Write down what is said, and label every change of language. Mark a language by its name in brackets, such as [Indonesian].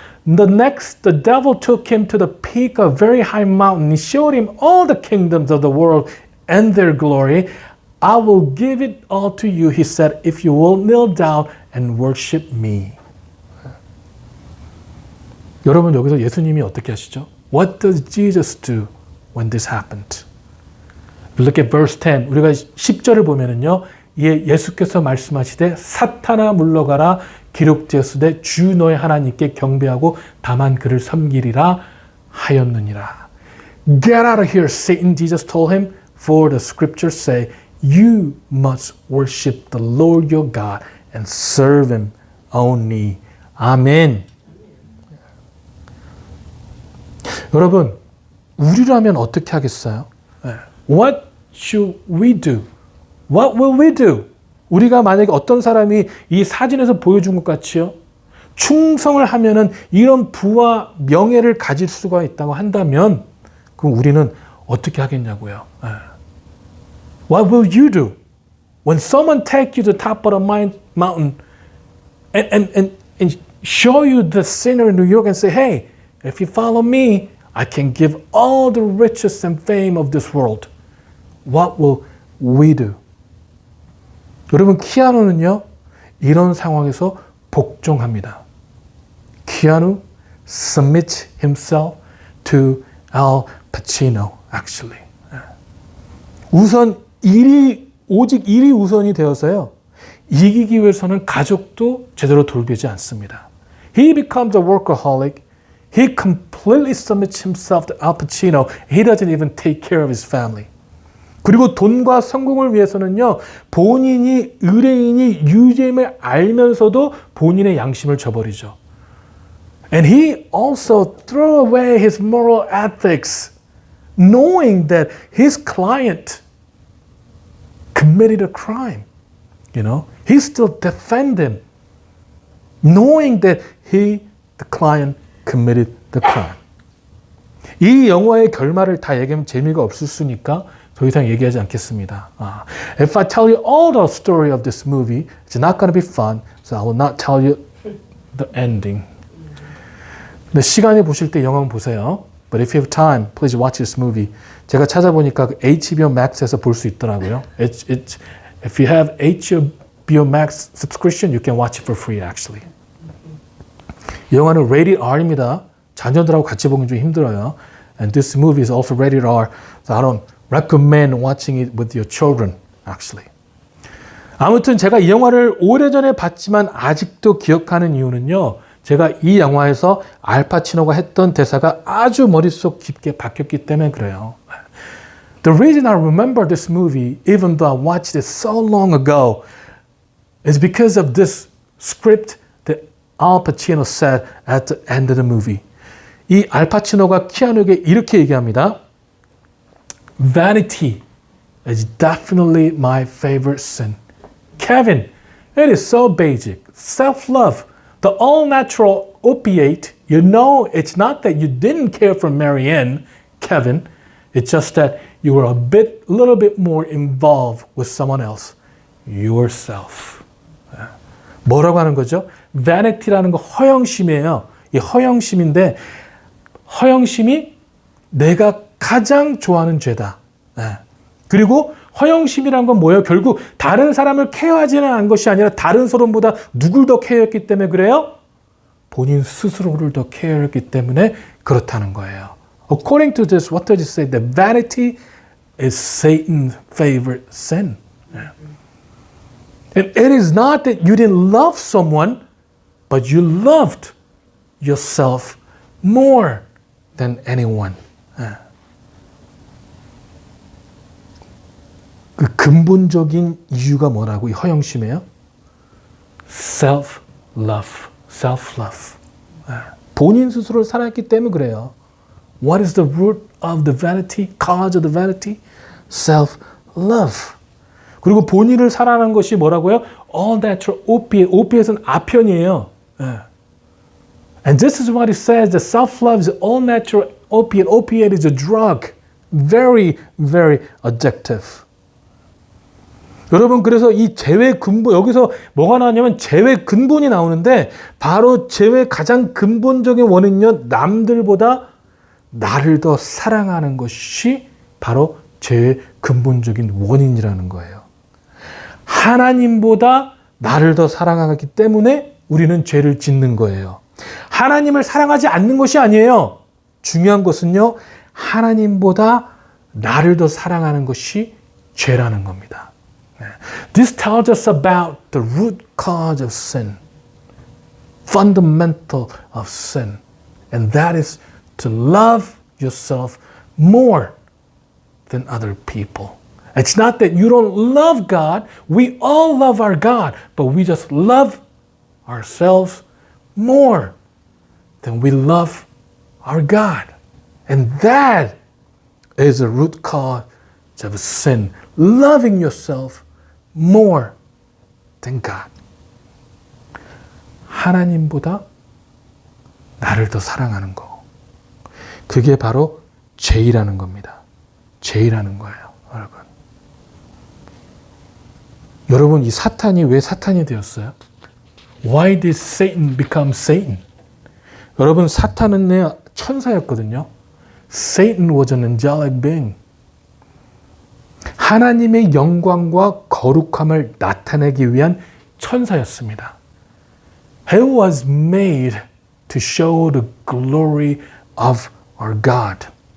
[English] The devil took him to the peak of a very high mountain. He showed him all the kingdoms of the world and their glory. I will give it all to you, he said, if you will kneel down and worship me. [Korean] 여러분 여기서 예수님이 어떻게 하시죠? [English] What does Jesus do when this happened? Look at verse 10. [Korean] 우리가 10절을 보면은요, 예수께서 말씀하시되 사탄아 물러가라 기록되었으되 주 너의 하나님께 경배하고 다만 그를 섬기리라 하였느니라. [English] Get out of here, Satan, Jesus told him, for the scriptures say, you must worship the Lord your God and serve him only. [Korean] 아멘. 여러분, 우리라면 어떻게 하겠어요? [English] What should we do? What will we do? [Korean] 우리가 만약에 어떤 사람이 이 사진에서 보여준 것 같이요, 충성을 하면은 이런 부와 명예를 가질 수가 있다고 한다면, 그럼 우리는 어떻게 하겠냐고요? [English] What will you do when someone take you to the top of the mountain and show you the sinner in New York and say, hey, if you follow me, I can give all the riches and fame of this world. What will we do? [Korean] 여러분, 키아누는요, 이런 상황에서 복종합니다. [English] 키아누 submits himself to Al Pacino, actually. [Korean] 우선 오직 일이 우선이 되어서요, 이기기 위해서는 가족도 제대로 돌보지 않습니다. [English] He becomes a workaholic. He completely submits himself to Al Pacino. He doesn't even take care of his family. [Korean] 그리고 돈과 성공을 위해서는요, 본인이 의뢰인이 유죄임을 알면서도 본인의 양심을 저버리죠. [English] And he also threw away his moral ethics, knowing that his client committed a crime. You know, he still defend him, knowing that the client committed the crime. [Korean] 이 영화의 결말을 다 얘기하면 재미가 없으니까 더 이상 얘기하지 않겠습니다. [English] If I tell you all the story of this movie, it's not going to be fun, so I will not tell you the ending. [Korean] 근데 시간이 보실 때 영화 보세요. [English] But if you have time, please watch this movie. [Korean] 제가 찾아보니까 HBO Max에서 볼 수 있더라고요. [English] If you have HBO Max subscription, you can watch it for free, actually. [Korean] 이 영화는 rated R입니다. 자녀들하고 같이 보기 좀 힘들어요. [English] And this movie is also rated R, so I don't recommend watching it with your children, actually. [Korean] 아무튼 제가 이 영화를 오래전에 봤지만 아직도 기억하는 이유는요, 제가 이 영화에서 알파치노가 했던 대사가 아주 머릿속 깊게 박혔기 때문에 그래요. [English] The reason I remember this movie, even though I watched it so long ago, is because of this script that Al Pacino said at the end of the movie. [Korean] 이 알파치노가 키아누에게 이렇게 얘기합니다. [English] Vanity is definitely my favorite sin. Kevin, it is so basic. Self-love, the all-natural opiate. You know, it's not that you didn't care for Marianne, Kevin. It's just that you were a little bit more involved with someone else, yourself. [Korean] 뭐라고 하는 거죠? Vanity라는 거 허영심이에요. 이 허영심인데 허영심이 내가 가장 좋아하는 죄다. 그리고 허영심이란 건 뭐예요? 결국 다른 사람을 케어하지는 않은 것이 아니라 다른 사람보다 누굴 더 케어했기 때문에 그래요? 본인 스스로를 더 케어했기 때문에 그렇다는 거예요. [English] According to this, what does it say? That vanity is Satan's favorite sin. And it is not that you didn't love someone, but you loved yourself more than anyone. [Korean] 그 근본적인 이유가 뭐라고 이 허영심이에요? [English] Self-love. Self-love. [Korean] 본인 스스로를 사랑했기 때문에 그래요. [English] What is the root of the vanity? Cause of the vanity? Self-love. [Korean] 그리고 본인을 사랑하는 것이 뭐라고요? [English] All natural opiate. [Korean] opiate은 아편이에요. [English] And this is what it says. The self-love is all natural opiate. Opiate is a drug. Very, very addictive. [Korean] 여러분 그래서 이 죄의 근본 여기서 뭐가 나오냐면 죄의 근본이 나오는데 바로 죄의 가장 근본적인 원인은요. 남들보다 나를 더 사랑하는 것이 바로 죄의 근본적인 원인이라는 거예요. 하나님보다 나를 더 사랑하기 때문에 우리는 죄를 짓는 거예요. 하나님을 사랑하지 않는 것이 아니에요. 중요한 것은요. 하나님보다 나를 더 사랑하는 것이 죄라는 겁니다. [English] This tells us about the root cause of sin, fundamental of sin, and that is to love yourself more than other people. It's not that you don't love God. We all love our God, but we just love ourselves more than we love our God. And that is a root cause of sin, loving yourself more than God. [Korean] 하나님보다 나를 더 사랑하는 거. 그게 바로 죄라는 겁니다. 죄라는 거예요, 여러분. 여러분, 이 사탄이 왜 사탄이 되었어요? [English] Why did Satan become Satan? [Korean] 여러분, 사탄은 천사였거든요. [English] Satan was an angelic being. [Korean] 하나님의 영광과 거룩함을 나타내기 위한 천사였습니다. [English] He was made to show the glory of our God.